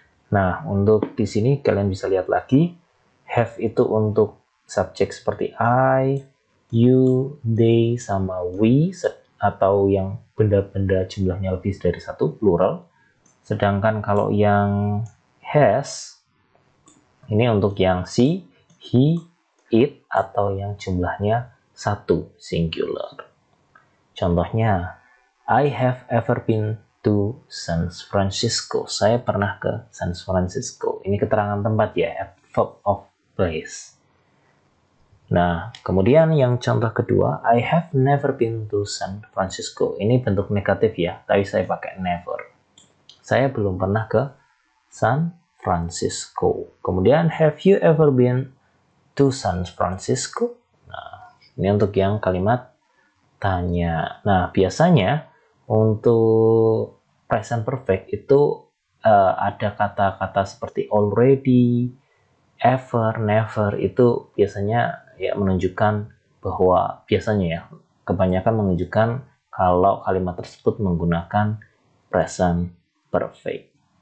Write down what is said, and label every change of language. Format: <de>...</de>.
<id>Nah, untuk di sini kalian bisa lihat lagi, have itu untuk subjek seperti I, you, they, sama we, atau yang benda-benda jumlahnya lebih dari satu, plural. Sedangkan kalau yang has, ini untuk yang she, he, it, atau yang jumlahnya satu, singular.</id> <en>Contohnya, I have ever been to San Francisco.</en> <id>Saya pernah ke San Francisco. Ini keterangan tempat ya,</id> <en>verb of place.</en> <id>Nah, kemudian yang contoh kedua,</id> <en>I have never been to San Francisco.</en> <id>Ini bentuk negatif ya, tapi saya pakai never. Saya belum pernah ke San Francisco.</id> <en>Kemudian, have you ever been to San Francisco?</en> <id>Nah, ini untuk yang kalimat tanya. Nah, biasanya untuk present perfect itu ada kata-kata seperti already, ever, never, itu biasanya ya menunjukkan bahwa biasanya ya kebanyakan menunjukkan kalau kalimat tersebut menggunakan present perfect.</id>